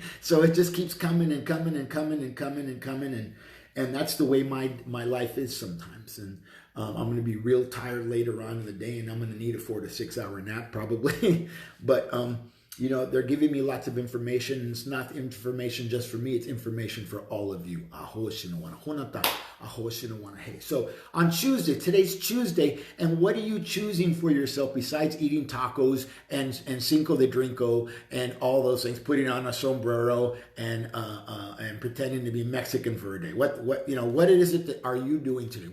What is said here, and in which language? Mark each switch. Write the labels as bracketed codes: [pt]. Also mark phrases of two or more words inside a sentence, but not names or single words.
[en] So it just keeps coming and coming and coming and coming and coming. And that's the way my life is sometimes. And I'm going to be real tired later on in the day, and I'm going to need a 4 to 6 hour nap probably. But, you know, they're giving me lots of information. And it's not information just for me. It's information for all of you. Aho shino wana honata. Aho shino wana hey. So on Tuesday, today's Tuesday, and what are you choosing for yourself besides eating tacos and Cinco de Drinko and all those things, putting on a sombrero and pretending to be Mexican for a day? What is it that are you doing today?